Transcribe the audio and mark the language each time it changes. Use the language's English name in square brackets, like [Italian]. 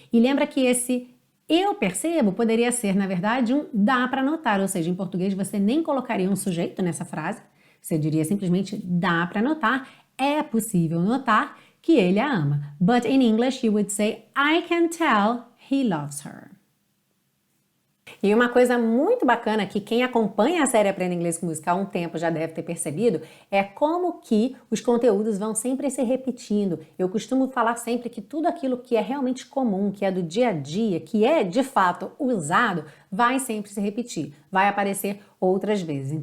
[Portuguese] E lembra que esse eu percebo poderia ser, na verdade, um dá para notar, ou seja, em português você nem colocaria um sujeito nessa frase, você diria simplesmente dá para notar, é possível notar que ele a ama. [English] But in English you would say I can tell he loves her. [Portuguese] E uma coisa muito bacana que quem acompanha a série Aprenda Inglês com Música há um tempo já deve ter percebido é como que os conteúdos vão sempre se repetindo. Eu costumo falar sempre que tudo aquilo que é realmente comum, que é do dia a dia, que é de fato usado, vai sempre se repetir, vai aparecer outras vezes.